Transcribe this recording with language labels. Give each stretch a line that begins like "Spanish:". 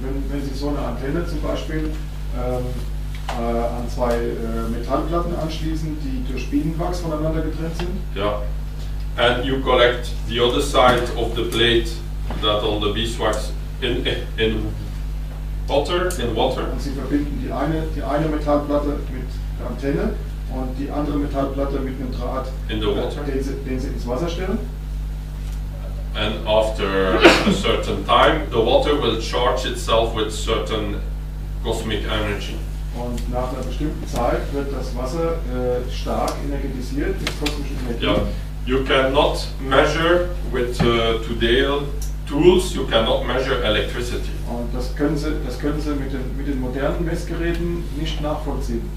German: Wenn Sie so eine Antenne zum Beispiel an zwei Metallplatten anschließen, die durch Bienenwachs voneinander getrennt sind.
English: Yeah. And you collect the other side of the plate that on the beeswax in water.
German: Und Sie verbinden die eine Metallplatte mit der Antenne und die andere Metallplatte mit einem Draht,
English: in the water.
German: Den Sie ins Wasser stellen.
English: And after a certain time, the water will charge itself with certain cosmic energy.
German: Und nach einer bestimmten Zeit wird das Wasser stark energetisiert mit kosmischen Energie.
English: Yeah. You cannot measure with today's tools. You cannot measure electricity.
German: Und das können Sie mit den modernen Messgeräten nicht nachvollziehen.